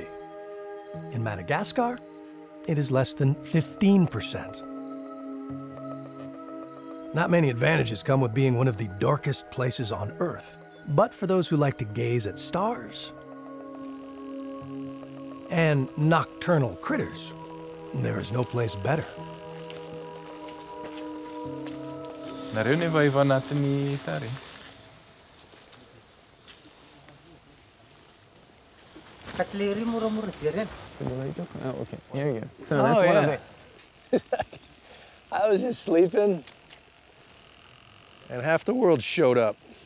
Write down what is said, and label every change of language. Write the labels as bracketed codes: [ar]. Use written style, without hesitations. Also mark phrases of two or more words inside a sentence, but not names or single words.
[en] In Madagascar, it is less than 15%. Not many advantages come with being one of the darkest places on Earth. But for those who like to gaze at stars and nocturnal critters, there is no place better. [mg] Nareo va iva anatin'ny sary. [en] Oh, okay. Here you go. So Oh, that's one yeah. of the... I was just sleeping, and half the world showed up.